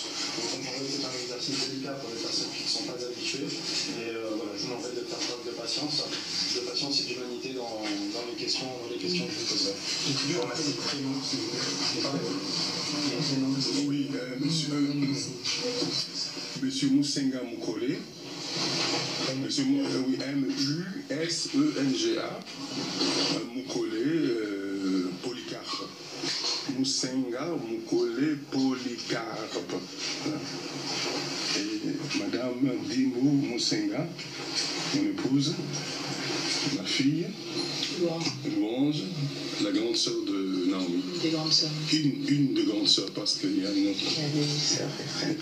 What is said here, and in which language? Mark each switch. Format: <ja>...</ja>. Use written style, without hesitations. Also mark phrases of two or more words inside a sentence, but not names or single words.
<fr>Vous comprendrez que c'est un exercice délicat pour les personnes qui ne sont pas habituées. Et voilà, je vous en prie de faire preuve de patience et d'humanité dans les questions que je vous poserai. Je vous remercie. Oui, monsieur Musenga Mukole, M-U-S-E-N-G-A, Mukole Polycarpe. Musenga Mukole Polycarpe. Et Madame Dimou Musenga, mon épouse, ma fille, Louange, la grande sœur de Naomi. Une des grandes sœurs. Une des grandes sœurs, parce qu'il y a une autre. Il y a des sœurs et frères.</fr>